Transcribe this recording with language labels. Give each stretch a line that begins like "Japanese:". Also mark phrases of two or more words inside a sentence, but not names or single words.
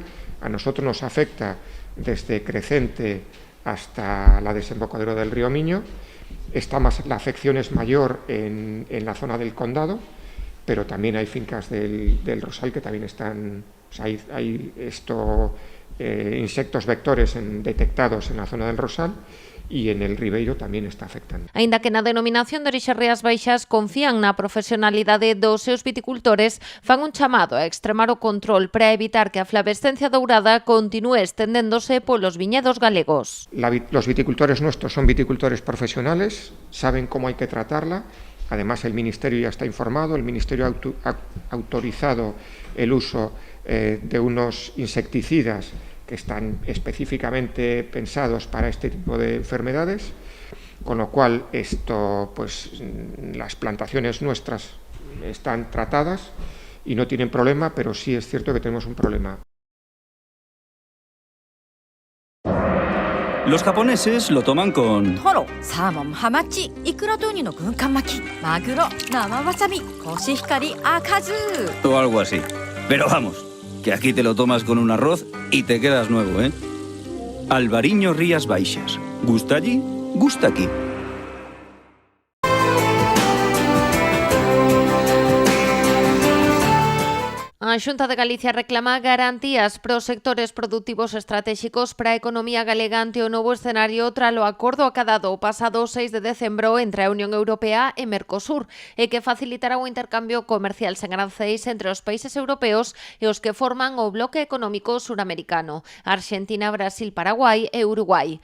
Spanish: A nosotros nos afecta desde Crecente hasta la desembocadura del río Miño. La afección es mayor en la zona del Condado, pero también hay fincas del Rosal que también están... O sea, hay insectos vectores detectados en la zona del Rosal,
Galician: e
Spanish: en el
Galician: Ribeiro tamén está afectando. Aínda que na denominación de orixe Rías Baixas confían na profesionalidade dos seus viticultores, fan un chamado a extremar o control para evitar que a flavescencia dourada continúe estendéndose polos viñedos galegos.
Spanish: Los viticultores nuestros son viticultores profesionales, saben cómo hay que tratarla. Además, el Ministerio ya está informado, el Ministerio ha autorizado el uso de unos insecticidas que están específicamente pensados para este tipo de enfermedades, con lo cual las plantaciones nuestras están tratadas y no tienen problema, pero sí es cierto que tenemos un problema. Los japoneses lo toman con...
Japanese: トロ、サーモン、ハマチ、イクラとウニの軍艦巻き、マグロ、生わさび、コシヒカリ、赤酢。
Spanish: o algo así. Pero vamos, que aquí te lo tomas con un arroz y te quedas nuevo, ¿eh? Albariño Rías Baixas. ¿Gusta allí? Gusta aquí.
Galician: A Xunta de Galicia reclama garantías para os sectores produtivos estratéxicos para a economía galega ante o novo escenario tralo acordo acadado o pasado 6 de decembro entre a Unión Europea e Mercosur e que facilitará o intercambio comercial sen aranceis entre os países europeos e os que forman o bloque económico suramericano, Argentina, Brasil, Paraguai e Uruguai.